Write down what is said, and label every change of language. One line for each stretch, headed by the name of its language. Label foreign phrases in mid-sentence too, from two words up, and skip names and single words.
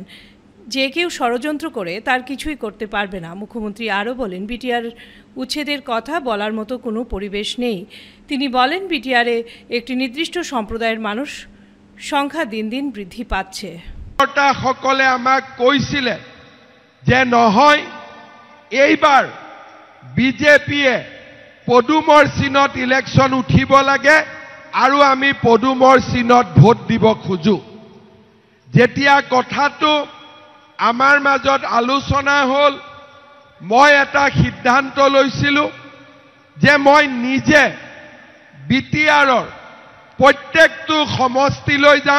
Bangla: যে কেউ ষড়যন্ত্র করে তার কিছুই করতে পারবে না। মুখ্যমন্ত্রী আরও বলেন, বিটিআর উচ্ছেদের কথা বলার মতো কোনো পরিবেশ নেই। তিনি বলেন, বিটিআরে একটি নির্দিষ্ট সম্প্রদায়ের মানুষ সংখ্যা দিন দিন বৃদ্ধি পাচ্ছে।
Assamese: সকলে আমাক কৈছিলে যে নহয়, এইবাৰ বিজেপিয়ে পদুমৰ চিনত ইলেকশ্যন উঠিব লাগে আৰু আমি পদুমৰ চিনত ভোট দিব খোজো। যেতিয়া কথাটো আমাৰ মাজত আলোচনা হ'ল, মই এটা সিদ্ধান্ত লৈছিলোঁ যে মই নিজে বিটিআৰৰ প্ৰত্যেকটো সমষ্টিলৈ যাম।